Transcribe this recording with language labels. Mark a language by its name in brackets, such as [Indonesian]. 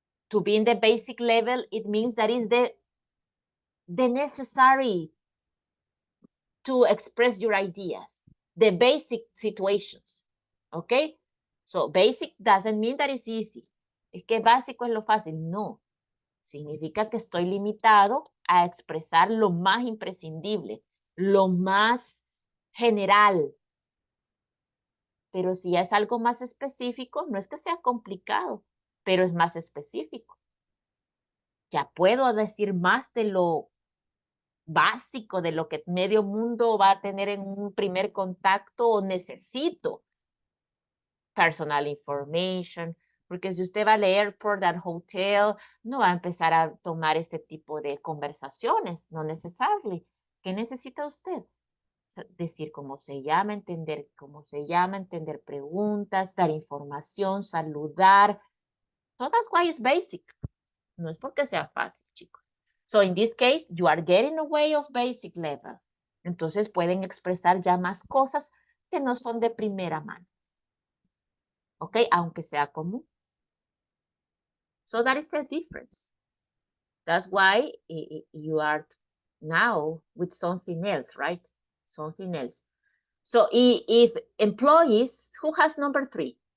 [English] To be in the basic level, it means that is the necessary to express your ideas, the basic situations, okay? So basic doesn't mean that it's easy. [Spanish] Es que básico es lo fácil, no. Significa que estoy limitado a expresar lo más imprescindible, lo más general. Pero si es algo más específico, no es que sea complicado, pero es más específico. Ya puedo decir más de lo básico, de lo que medio mundo va a tener en un primer contacto o necesito. [English] Personal information, [Spanish] porque si usted va al airport, al hotel, no va a empezar a tomar este tipo de conversaciones, no necesariamente. ¿Qué necesita usted? Decir cómo se llama, entender cómo se llama, entender preguntas, dar información, saludar. [English] So that's why it's basic. [Spanish] No es porque sea fácil, chicos. [English] So in this case, you are getting away of basic level. [Spanish] Entonces pueden expresar ya más cosas que no son de primera mano. ¿Ok? Aunque sea común. [English] So that is the difference. That's why you are now with something else, right? Something else. So if employees, who has number 3?